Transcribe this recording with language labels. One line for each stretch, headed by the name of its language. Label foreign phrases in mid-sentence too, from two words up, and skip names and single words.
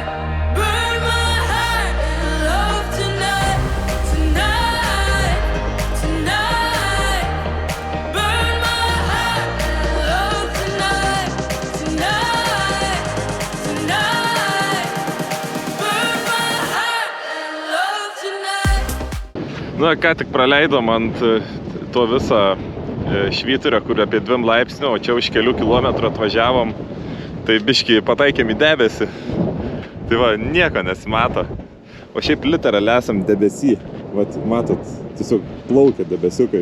English: Burn my heart in love tonight, tonight, tonight. Burn my heart in love tonight, tonight, tonight. Burn my heart in love tonight.
Lithuanian: Na, ką tik praleidom ant to visą švyturio, kur apie 2 laipsnių, o čia už kelių kilometrų atvažiavom. Tai biškį pataikėm į debesį. Tai va, nieko nesimato. O šiaip literaliai esam debesy. Vat, matot, tiesiog plaukia debesiukai.